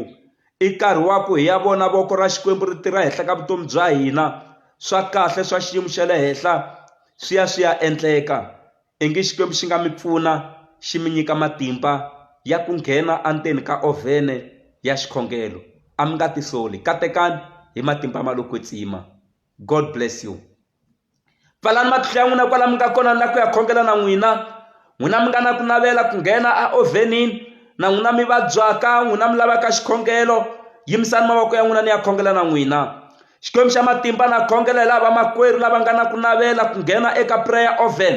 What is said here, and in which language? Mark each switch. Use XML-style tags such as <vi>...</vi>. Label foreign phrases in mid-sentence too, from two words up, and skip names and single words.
<ts>I nkarhi wa ku hi ya vona voko ra Xikwembu ri tirha henhla ka vutomi bya hina. Swa kahle swa xiyimo xa le henhla swi ya endleka. I nge Xikwembu xi nga mi pfuna xi mi nyika matimba ya ku nghena anteni ka ovhene ya xikhongelo. A mi nga tisoli. Katekani hi matimba malokwetsima.</ts> <en>God bless you.</en> <ts>Pfalani matihlo ya n'wina kwala mi nga kona na ku ya khongela na n'wina. N'wina mi nga na ku navela ku nghena a ovhenini, na n'wina mi vabyaka, n'wina mi lavaka xikhongelo, yimisani mavoko ya n'wina ni ya khongela na n'wina. Xikwembu xa matimba na khongela hi lava makwerhu lava nga na ku navela ku nghena eka</ts> <en>prayer oven.</en>